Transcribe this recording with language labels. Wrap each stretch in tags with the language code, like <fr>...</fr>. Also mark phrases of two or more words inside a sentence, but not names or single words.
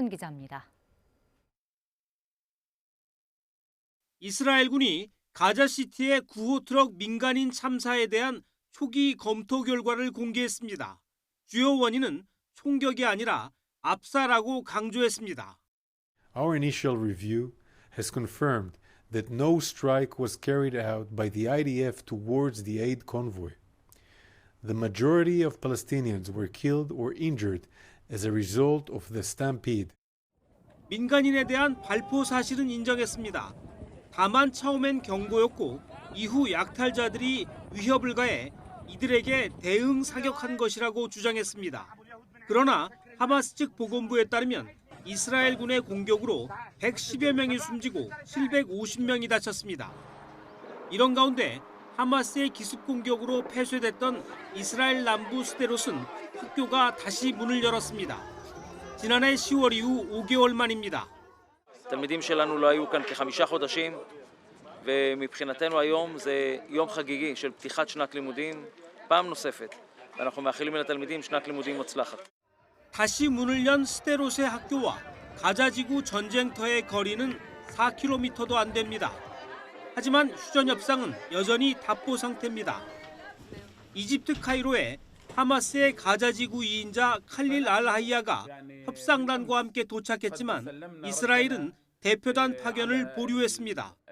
<ko>보도에 이상순 기자입니다. 이스라엘군이 가자시티의 구호 트럭 민간인 참사에 대한 초기 검토 결과를 공개했습니다. 주요 원인은 총격이 아니라 압사라고 강조했습니다.</ko> <en>Our initial review has confirmed that no strike was carried out by the IDF towards the aid convoy. The majority of Palestinians were killed or injured as a result of the stampede.</en> <ko>민간인에 대한 발포 사실은 인정했습니다. 다만 처음엔 경고였고 이후 약탈자들이 위협을 가해 이들에게 대응 사격한 것이라고 주장했습니다. 그러나 하마스 측 보건부에 따르면 이스라엘군의 공격으로 110여 명이 숨지고 750명이 다쳤습니다. 이런 가운데 하마스의 기습 공격으로 폐쇄됐던 이스라엘 남부 스데롯은 학교가 다시 문을 열었습니다. 지난해 10월 이후 5개월 만입니다.</ko> <he>התלמידים שלנו לא היו כאן כ5 חודשים, ומבחינתנו היום זה יום חגיגי של פתיחת שנת לימודים פעם נוספת. ואנחנו מאחלים לתלמידים שנת לימודים מוצלחת.</he> <ko>다시 문을 연 스데롯의 학교와 가자지구 전쟁터의 거리는 4km도 안 됩니다. 하지만 휴전 협상은 여전히 답보 상태입니다. 이집트 카이로에 하마스의 가자지구 2인자 칼릴 알-하이야가 협상단과 함께 도착했지만 이스라엘은 대표단 파견을 보류했습니다.</ko>